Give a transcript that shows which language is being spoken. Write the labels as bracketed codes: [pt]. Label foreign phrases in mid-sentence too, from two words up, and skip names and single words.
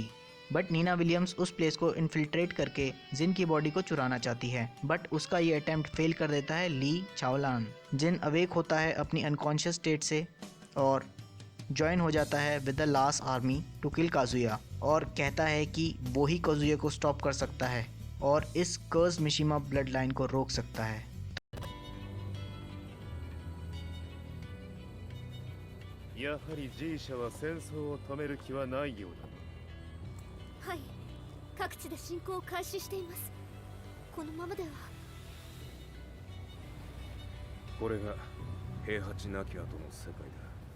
[hi] बट नीना विलियम्स उस प्लेस को इन्फिल्ट्रेट करके जिन की बॉडी को चुराना चाहती है, बट उसका ये [en] attempt fail [hi] कर देता है ली चाओलान। जिन अवेक होता है अपनी [en] unconscious state [hi] से और ज्वाइन हो जाता है [en] with the last army to kill [hi] काजुया और कहता है कि वो ही काजुया को स्टॉप कर सकता है और इस कर्स मिशिमा [en] blood line [hi] को रोक सकता है। [ja] やはり G 社は戦争を止める気はないようだ。はい、各地で侵攻を開始しています。このままでは。これが平八なき後の世界だ。